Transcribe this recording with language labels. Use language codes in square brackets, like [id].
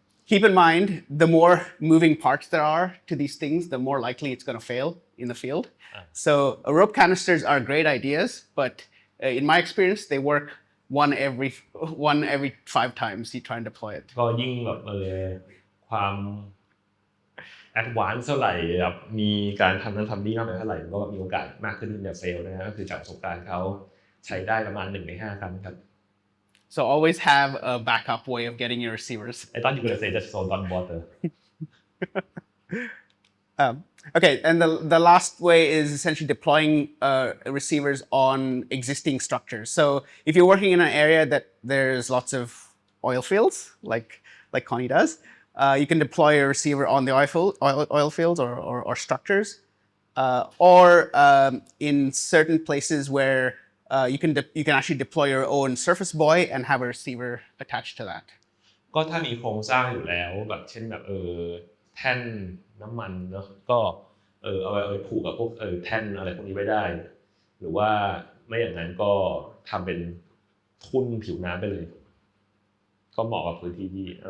[en] Keep in mind, the more moving parts there are to these things, the more likely it's going to fail in the field. So rope canisters are great ideas, but in my experience, they work one every 5 times you try and deploy it. [th] ก็ยิ่งแบบความแอดวานซ์เท่าไหร่แบบมีการทำนั้นทำนี่มากเท่าไหร่ก็มีโอกาสมากขึ้นที่จะเฟลนะฮะก็คือจากประสบการณ์เขาใช้ได้ประมาณ1 ใน 5 ครั้งครับ [en] So always have a backup way of getting your receivers. I thought you were going to say just sold on water. Okay, and the last way is essentially deploying receivers on existing structures. So if you're working in an area that there's lots of oil fields, like Connie does, you can deploy a receiver on the oil fields or structures, or in certain places where you can actually deploy your own surface buoy and have a receiver attached to that. [th] ก็ถ้ามีโครงสร้างอยู่แล้วแบบเช่นแบบแท่นน้ำมันเนาะก็เอาไปผูกกับพวกแท่นอะไรพวกนี้ไว้ได้หรือว่าไม่อย่างนั้นก็ทำเป็นทุ่นผิวน้ำไปเลยก็เหมาะกับพื้นที่ที่